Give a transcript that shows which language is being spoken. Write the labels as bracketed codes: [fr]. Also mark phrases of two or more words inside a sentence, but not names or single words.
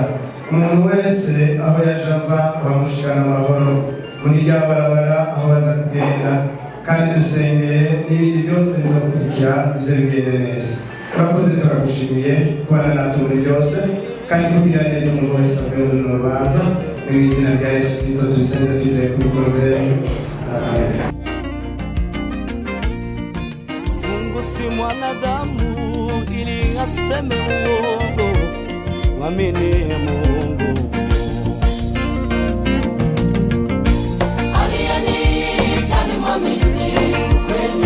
[rw] Umuntu wese aho yaje ava wamushikana amahoro muri rya barabara aho baza kugenda, kandi dusengeye n'ibindi byose bizakurikira bize bigende neza. Turakoze, turagushimiye kubana natwe muri byose, kandi kugira neza umuntu wese avuye muri runo rubanza. Mu izina rya Yesu Kristo tubisenze twizeye kubikoze. Amen. [sw] Mungu si mwanadamu ili aseme uongo, mwamini Mungu. Aliyeniita ni mwaminifu kweli,